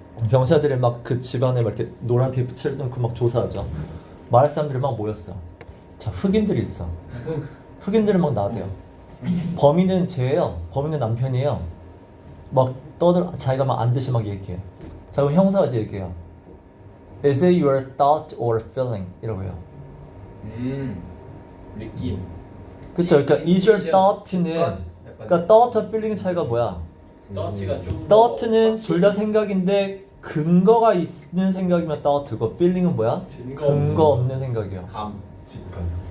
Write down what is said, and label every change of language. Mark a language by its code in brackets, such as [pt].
[ko] 경찰들이 막 그 집안에 막 이렇게 노란 테이프 칠해놓고 막 조사하죠. 마을 사람들이 막 모였어. 자 흑인들이 있어. 흑인들은 막 나대요. 범인은 쟤예요. 범인은 남편이에요. 막 자기가 막 안 듯이 막 얘기해. 자 그럼 형사가 이제 얘기해요. [en] Is it your thought or feeling? [ko] 이라고 해요. 느낌. 그쵸? 그러니까 [en] is your thought [ko] 는 그러니까 thought와 feeling 차이가 뭐야? 더치가 좀. thought는 둘 다 생각인데 근거가 있는 생각이면 thought고 feeling은 뭐야? 증거 근거 없는 생각이야. 감. 직관.